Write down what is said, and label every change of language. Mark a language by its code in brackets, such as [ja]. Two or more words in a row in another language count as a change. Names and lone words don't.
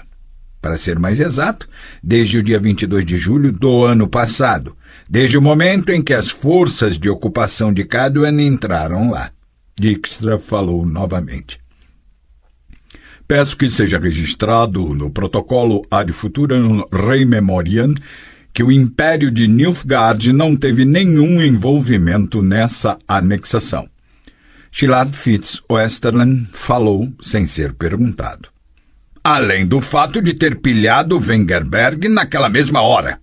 [pt] Para ser mais exato, desde o dia 22 de julho do ano passado, desde o momento em que as forças de ocupação de Cadwyn entraram lá. Dijkstra falou novamente. Peço que seja registrado no protocolo [la] ad futuram rei memoriam [pt] que o Império de Nilfgaard não teve nenhum envolvimento nessa anexação. Shilard Fitz Oesterlen falou sem ser perguntado. Além do fato de ter pilhado Wengerberg naquela mesma hora.